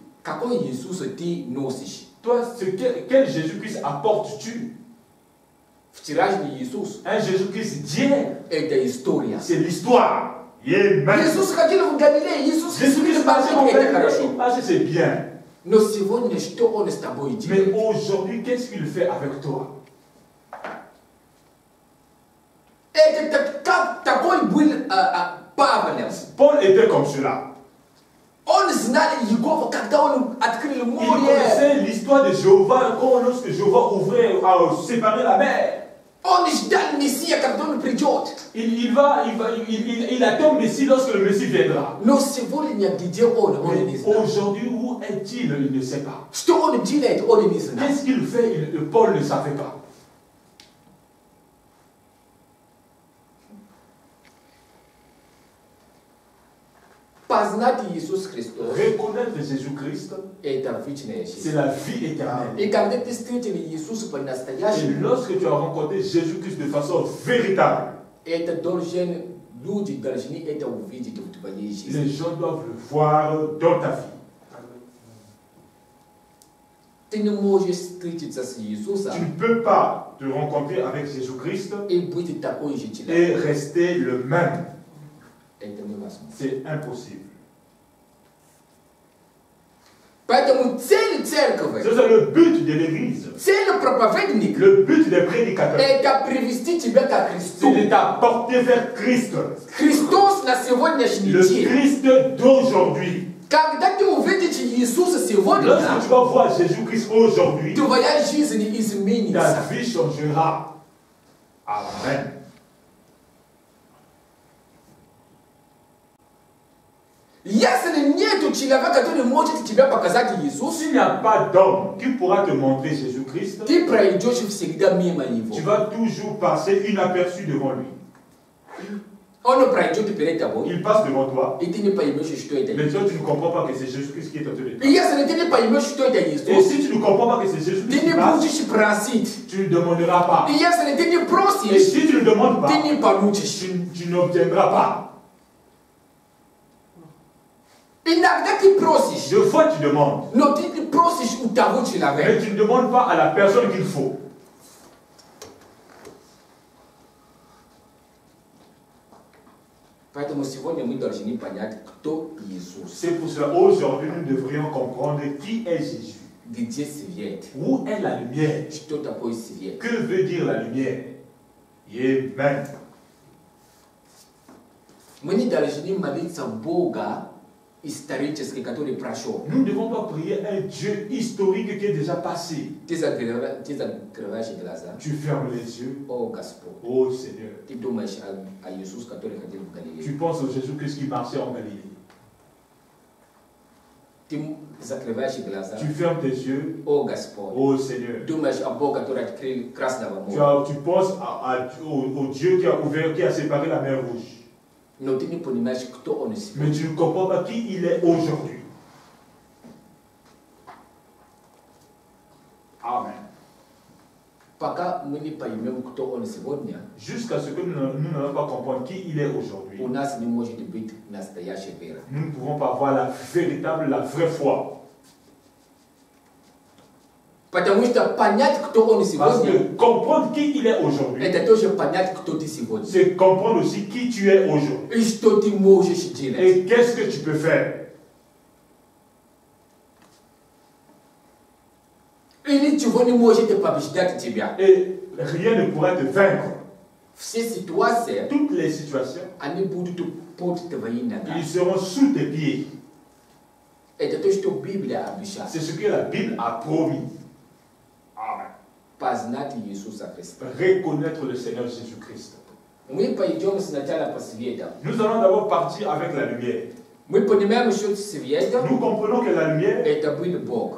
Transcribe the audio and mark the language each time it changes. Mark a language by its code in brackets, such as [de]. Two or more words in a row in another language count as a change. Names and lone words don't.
[fr] Toi, quel Jésus-Christ apportes-tu? Un Jésus-Christ d'hier, c'est l'histoire. [ru] Иисус ходил в Галилее, Иисус Христос [fr] c'est bien. [ru] Но сегодня что Он с тобой делает? [fr] Mais aujourd'hui, qu'est-ce qu'il fait avec toi? [ru] Это как такой был Павел. [fr] Paul était comme cela. [ru] Он знал Иегова, когда он открыл море. [fr] Il connaissait l'histoire de Jéhovah, quand lorsque Jéhovah ouvrait, séparait la mer. [ru] Он ждал Мессия, когда он придет. [fr] Il attend Messie lorsque le Messie viendra. [ru] Но сегодня где он не знает. [fr] Aujourd'hui, où est-il? Il ne sait pas. [ru] Что он делает, он не знает. [fr] Qu'est-ce qu'il fait? Paul ne savait pas. [ru] Познать Иисус Христос. [fr] Reconnaître Jésus-Christ, c'est la vie éternelle. [ru] Et когда ты встретил Иисуса по-настоящему, [fr] et lorsque tu as rencontré Jésus-Christ de façon véritable, [ru] это должен люди должны это увидеть в твоей жизни. [fr] Les gens doivent le voir dans ta vie. [ru] Ты не можешь встретиться с Иисусом. [fr] Tu ne peux pas te rencontrer avec Jésus-Christ [ru] et быть такой же человек. [fr] Et rester le même. [ru] Это невозможно. [fr] C'est impossible. [ru] Поэтому цель церкви, [fr] c'est le but de l'église, [ru] цель проповедника, [fr] le but des prédicateurs, [ru] это привести тебя к Христу. [fr] C'est de t'apporter vers Christ. [ru] Христос на сегодняшний le день. [fr] Christ d'aujourd'hui. [ru] Когда ты увидишь Иисуса сегодня, [fr] lorsque tu vas voir Jésus-Christ aujourd'hui, [ru] твоя жизнь изменится. [fr] Ta vie changera. Amen. [ru] Если нету человека, который может тебя показать Иисус, [fr] s'il n'y a pas d'homme qui pourra te montrer Jésus-Christ, [ru] ты пройдешь всегда мимо него. [fr] Tu vas toujours passer inaperçu devant lui. [ru] Он пройдет перед тобой. [fr] Il passe devant toi. [ru] И ты не поймешь, что это. [fr] Mais toi, tu ne comprends pas que c'est Jésus-Christ qui est en train de te. [ru] И если ты не поймешь, что это Иисус, [fr] et si tu ne comprends pas que c'est Jésus-Christ [ru] ты не будешь просить. [fr] Tu ne demanderas pas. [ru] И если ты не просишь, [fr] et si tu ne demandes pas, [ru] ты не получишь. [fr] Tu n'obtiendras pas. [ru] Иногда ты просишь. [fr] Deux fois tu demandes. [ru] Но ты не просишь у того человека. [fr] Mais tu ne demandes pas à la personne qu'il faut. [ru] Поэтому сегодня мы должны понять, кто Иисус. [fr] C'est pour cela aujourd'hui nous devrions comprendre qui est Jésus. [ru] Где свет? [fr] Où est la lumière? [ru] Что такое свет? [fr] Que veut dire la lumière? Amen. [ru] Мы не должны молиться Бога исторически, который прошел. [fr] Nous ne devons pas prier un Dieu historique qui est déjà passé. [ru] Ты закрываешь глаза. [fr] Tu fermes les yeux. [ru] О Господь. [fr] Ô Seigneur. [ru] Ты думаешь о Иисусе, который ходил в Галилее. [fr] Tu penses au Jésus-Christ qui marchait en Galilée. [ru] Ты закрываешь глаза. [fr] Tu fermes tes yeux. [ru] О Господь. [fr] Ô Seigneur. [ru] Думаешь о Боге, который открыл Красного моря. [fr] Tu penses au Dieu qui a ouvert, qui a séparé la mer Rouge. [ru] Но ты не понимаешь, кто он сегодня. [fr] Mais tu ne comprends pas qui il est aujourd'hui. Amen. [ru] Пока мы не поймем, кто он сегодня, [fr] jusqu'à ce que nous n'allons pas comprendre qui il est aujourd'hui, [ru] у нас не может быть настоящая вера. [fr] Nous ne pouvons pas avoir la véritable, la vraie foi. [ru] Потому что понять, кто он сегодня, [fr] parce que comprendre qui il est aujourd'hui, [ru] это тоже понять, кто ты сегодня. [fr] C'est comprendre aussi qui tu es aujourd'hui. [ru] И что ты можешь делать. [fr] Et qu'est-ce que tu peux faire. [ru] Или чего не может побеждать тебя. [fr] Et rien ne pourra te vaincre. [ru] Все ситуации, [fr] toutes les situations, [ru] они будут под твои ногами. [fr] Ils seront sous tes pieds. [ru] Это то, что Библия обещала. [fr] C'est ce que la Bible a promis. Amen. [ru] Познать Иисуса Христа. [fr] Reconnaître le Seigneur Jésus-Christ. [ru] Мы пойдем сначала по свету. [fr] Nous allons d'abord partir avec la lumière. [ru] Мы понимаем, что свет, [fr] nous comprenons que la lumière, [ru] это был Бог.